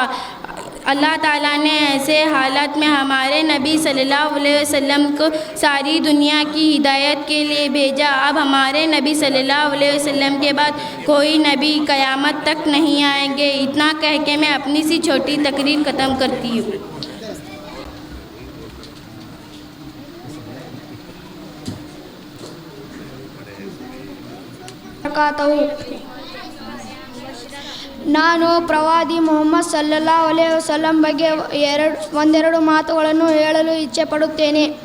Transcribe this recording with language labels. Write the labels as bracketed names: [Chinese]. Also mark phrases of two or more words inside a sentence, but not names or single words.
[Hindi] अल्लाह ताला ने ऐसे हालात में हमारे नबी [Arabic] صلى الله عليه وسلم [Hindi] को सारी दुनिया की हिदायत के लिए भेजा। अब हमारे नबी [Arabic] صلى الله عليه وسلم [Hindi] के बाद कोई नबी क़यामत तक नहीं आएंगे। इतना कह के मैं अपनी सी छोटी तकरीर ख़त्म करती हूँ। [Kannada] ನಾನು ಪ್ರವಾದಿ ಮೊಹಮ್ಮದ್ [Arabic] صلى الله عليه وسلم [Kannada] ಬಗ್ಗೆ ಒಂದೆರಡು ಮಾತುಗಳನ್ನು ಹೇಳಲು ಇಚ್ಛೆಪಡುತ್ತೇನೆ.